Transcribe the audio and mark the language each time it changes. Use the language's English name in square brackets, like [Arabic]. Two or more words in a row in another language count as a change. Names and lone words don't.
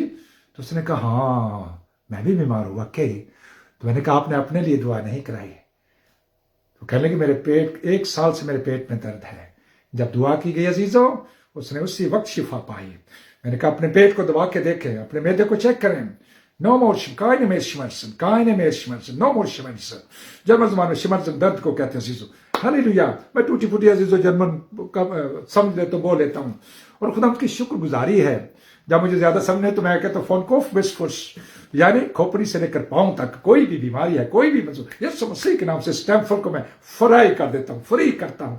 [Hindi] तो उसने कहा हाँ मैं भी बीमार हूँ वाकई। तो मैंने कहा आपने अपने लिए दुआ नहीं कराई। तो कहने लगे मेरे पेट 1 साल से मेरे पेट में दर्द है। जब दुआ की गई अजीजों उसने उसी वक्त शिफा पाई। मैंने कहा अपने पेट को दबा के देखें, अपने मैदे को चेक करें। [English] no more [German] keine mehr Schmerzen, keine mehr Schmerzen, [English] no more Schmerzen। [Hindi] जर्मन ज़बान में शिमर्सन दर्द को कहते हैं अजीजों। हालेलुया। मैं टूटी फूटी अजीजों जर्मन समझ ले तो बोल लेता हूँ और खुदा की शुक्रगुजारी है। जब मुझे ज्यादा समझ नहीं तो मैं कहता हूँ [German] vom Kopf bis Fuß, [Hindi] यानी खोपड़ी से लेकर पांव तक कोई भी बीमारी है, कोई भी यीशु मसीह के नाम से स्टैम्फर को मैं फ्राई कर देता हूँ, फ्री करता हूँ।